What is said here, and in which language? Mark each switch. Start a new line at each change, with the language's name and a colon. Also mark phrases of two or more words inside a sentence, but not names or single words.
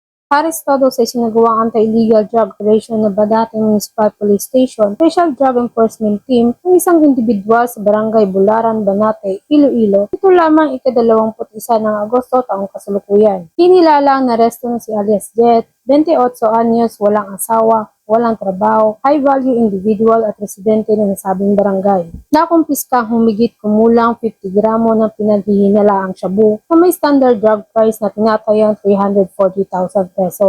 Filipino: Arestado sa isinagawang
English: anti-illegal drug operation
Filipino: na Badate Municipal Police Station, Special Drug Enforcement Team ng isang individual sa Barangay Bularan, Banate, Iloilo. Ito lamang ika-21 ng Agosto taong kasalukuyan. Kinilala ang naresto na si alias Jet, 28 anyos, walang asawa, walang trabaho,
English: high-value individual
Filipino: at residente ng nasabing barangay. Nakumpiska ang humigit kumulang 50 gramo ng pinaghihinalaang shabu na may
English: standard drug price
Filipino: na tinatayang 340,000 pesos.